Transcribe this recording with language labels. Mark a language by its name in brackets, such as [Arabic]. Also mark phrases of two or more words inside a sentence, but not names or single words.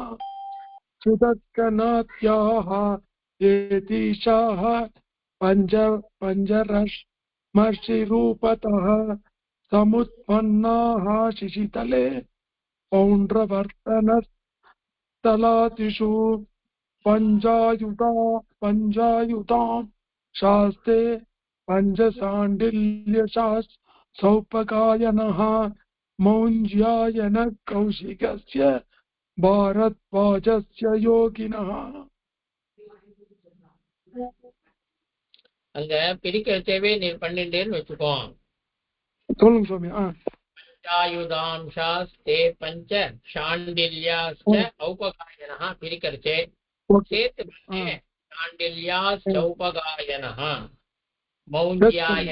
[Sanskrit] सुदर्शनात्याः येतीशाः पञ्चरश्मर्षिरूपतः समुत्पन्नाः शिशितले पौण्ड्रवर्तनस्तलातिषु पञ्चायुतां शास्ते पञ्चशाण्डिल्यसौपकायनः मौञ्ज्यायन कौशिकस्य भारद्वाजस्य योगिनः। [Tamil] அங்க பிரிக்கிறதேவே நீ பண்ணிட்டேன்னு வச்சுக்கோ. சொல்லுங்க சுவாமி. [Sanskrit] पञ्चायुतांशास्ते पञ्च शाण्डिल्याश्च औपकायनः பிரிக்கிறச்சே [Tamil] ஓகே. [Sanskrit] சேர்த்து शाण्डिल्याश्च औपकायनः [Tamil] சுவாமி.